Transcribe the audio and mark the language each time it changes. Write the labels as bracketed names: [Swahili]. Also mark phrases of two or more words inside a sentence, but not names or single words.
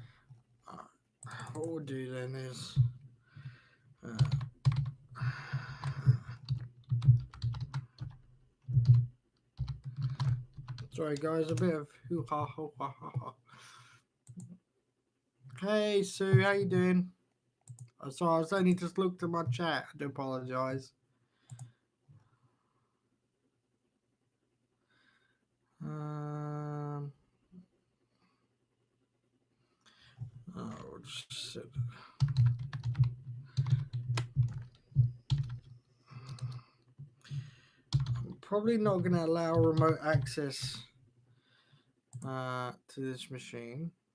[English] What we'll do then is Sorry, guys, a bit of hoo-ha, hoo-ha, ha-ha. Hey, Sue, how you doing? I'm sorry, I was only just looked at my chat. I do apologise. Oh, just I'm probably not going to allow remote access to this machine.